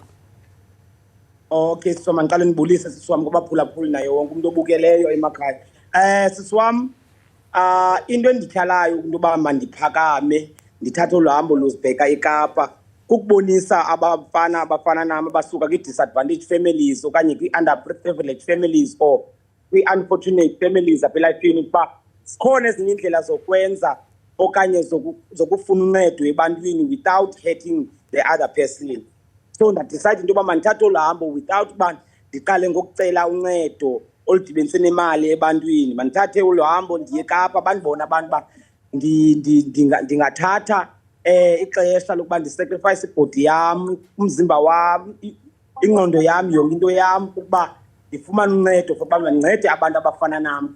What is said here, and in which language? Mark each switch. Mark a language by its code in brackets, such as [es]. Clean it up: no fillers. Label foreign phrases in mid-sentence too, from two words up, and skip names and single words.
[xh] Okay, sisiwam, ndiqale ndibulise sisiwam kubaphulaphuli naye wonke umuntu obukeleyo emakhaya. Sisiwam, into endityhalayo into yoba mandiphakame ndithathe olu hambo luzibheka eKapa kukubonisa abafana nam abasuka kwi- [en] disadvantaged families [xh] okanye kwi- [en] underprivileged families [xh] or kwi- [en] unfortunate families [xh] apha elifini ukuba zikhona ezinye iindlela zokwenza okanye zokufuna uncedo ebantwini [en] without hurting the other person. [xh] So ndadicide into yoba mandithathe olu hambo without uba ndiqale ngokucela uncedo oludibanise nemali ebantwini. Mandithathe olu hambo ndiye eKapa bandibona abantu uba ndingathatha ixesha lokuba ndisacrifice ibhodi yam, umzimba wam, ingqondo yam, yonke into yam ukuba ndifumane uncedo for uba mandincede abantu abafana nam.